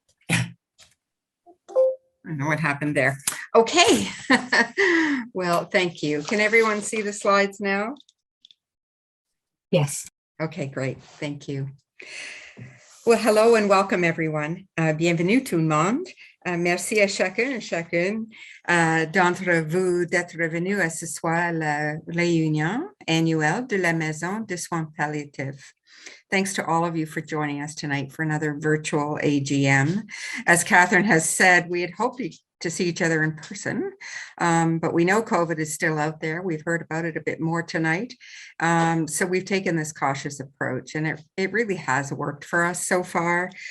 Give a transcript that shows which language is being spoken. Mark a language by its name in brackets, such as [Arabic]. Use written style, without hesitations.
[English] I don't know what happened there. Okay. Well, thank you. Can everyone see the slides now? Yes. Okay, great. Thank you. Well, hello and welcome everyone. [French] Bienvenue tout le monde. Merci à chacun et chacune d'entre vous d'être venu à ce soir à la réunion annuelle de la Maison de Soins Palliatifs. [English] Thanks to all of you for joining us tonight for another virtual AGM. As Catherine has said, we had hoped to see each other in person, but we know COVID is still out there. We've heard about it a bit more tonight. So we've taken this cautious approach, and it really has worked for us so far.